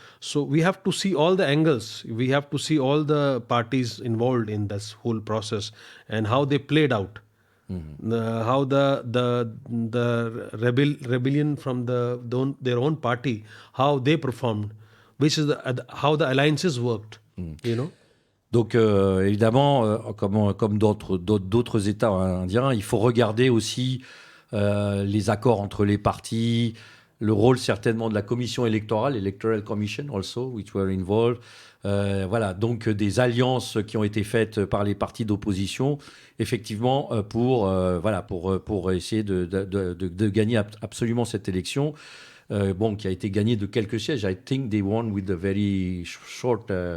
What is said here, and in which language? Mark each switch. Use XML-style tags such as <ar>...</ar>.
<en>So we have to see all the angles. We have to see all the parties involved in this whole process and how they played out. Mm-hmm. How the rebellion from their own party, how they performed, which is how the alliances worked. You know.</en> <fr>Donc évidemment, comme d'autres États indiens, il faut regarder aussi les accords entre les partis, le rôle certainement de la commission électorale,</fr> <en>Electoral Commission also, which were involved.</en> <fr>Voilà, donc des alliances qui ont été faites par les partis d'opposition, effectivement, pour essayer de gagner absolument cette élection. qui a été gagné de quelques sièges.</fr> <en>I think they won with a very short</en>